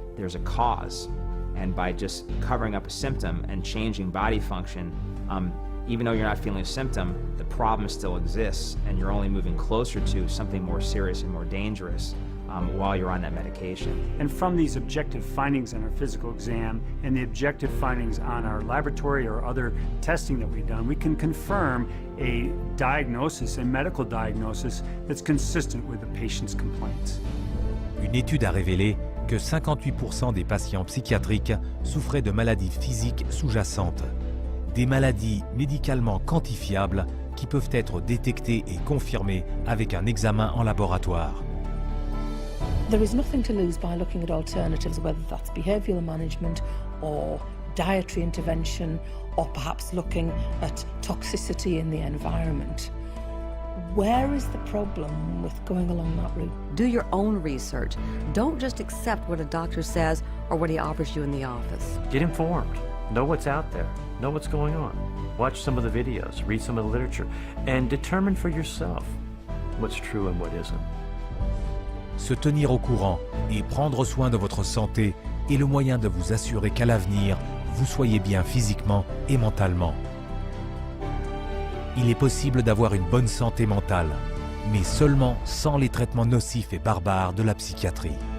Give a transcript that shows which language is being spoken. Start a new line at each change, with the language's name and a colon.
English: There's a cause, and by just covering up a symptom and changing body function, even though you're not feeling a symptom, the problem still exists, and you're only moving closer to something more serious and more dangerous while you're on that medication. And from these objective findings on our physical exam and the objective findings on our laboratory or other testing that we've done, we can confirm a diagnosis, a medical diagnosis that's consistent with the patient's complaints.
French: Une étude a révélé que 58% des patients psychiatriques souffraient de maladies physiques sous-jacentes. Des maladies médicalement quantifiables qui peuvent être détectées et confirmées avec un examen en laboratoire.
English: There is nothing to lose by looking at alternatives, whether that's behavioural management or dietary intervention, or perhaps looking at toxicity in the environment. Where is the problem with going along that route? Do your own research. Don't just accept what a doctor says or what he offers you in the office. Get informed. Know what's out there. Know what's going on. Watch some of the videos, read some of the literature, and determine for yourself what's true and what isn't.
French: Se tenir au courant et prendre soin de votre santé est le moyen de vous assurer qu'à l'avenir, vous soyez bien physiquement et mentalement. Il est possible d'avoir une bonne santé mentale, mais seulement sans les traitements nocifs et barbares de la psychiatrie.